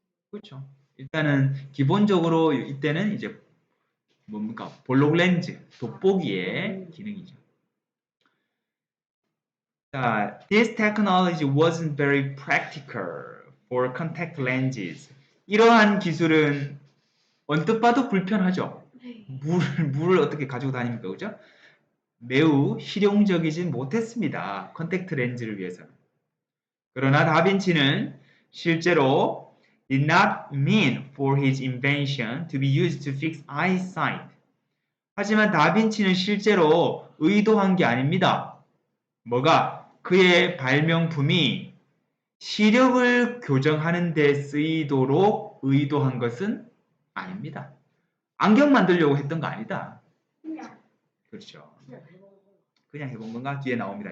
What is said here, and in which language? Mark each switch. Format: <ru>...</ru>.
<ko>그렇죠. 일단은 기본적으로 이때는 이제 뭡니까? 볼록 렌즈, 돋보기의 기능이죠.</ko> <en>자, this technology wasn't very practical for contact lenses.</en> <ko>이러한 기술은 언뜻 봐도 불편하죠. 물을 어떻게 가지고 다닙니까, 그죠? 매우 실용적이진 못했습니다. 컨택트 렌즈를 위해서는. 그러나 다빈치는 실제로</ko> <en>did not mean for his invention to be used to fix eyesight.</en> <ko>하지만 다빈치는 실제로 의도한 게 아닙니다. 뭐가? 그의 발명품이 시력을 교정하는 데 쓰이도록 의도한 것은 아닙니다. 안경 만들려고 했던 거 아니다. 그렇죠. 그냥 해본 건가? 뒤에 나옵니다.</ko>